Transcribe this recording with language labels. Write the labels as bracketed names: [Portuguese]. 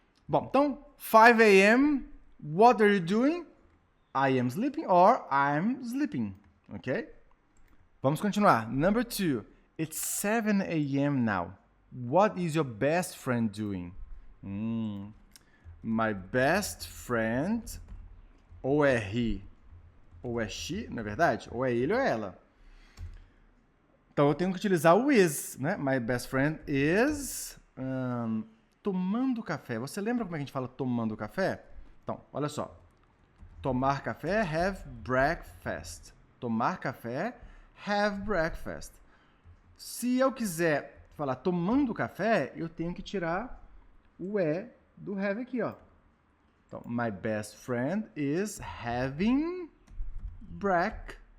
[Portuguese] Bom, então, [English] 5 a.m., what are you doing? I am sleeping or I'm sleeping. Ok? [Portuguese] Vamos continuar. [English] Number 2. It's 7 a.m. now. What is your best friend doing? My best friend, [Portuguese] ou é he, ou é she, não é verdade? Ou é ele ou é ela. Então eu tenho que utilizar o is, né? [English] My best friend is [Portuguese] tomando café. Você lembra como é que a gente fala tomando café? Então, olha só. Tomar café, [English] have breakfast. [Portuguese] Tomar café, have breakfast. Se eu quiser falar tomando café, eu tenho que tirar o E do have aqui, ó. [English] Então, my best friend is having breakfast.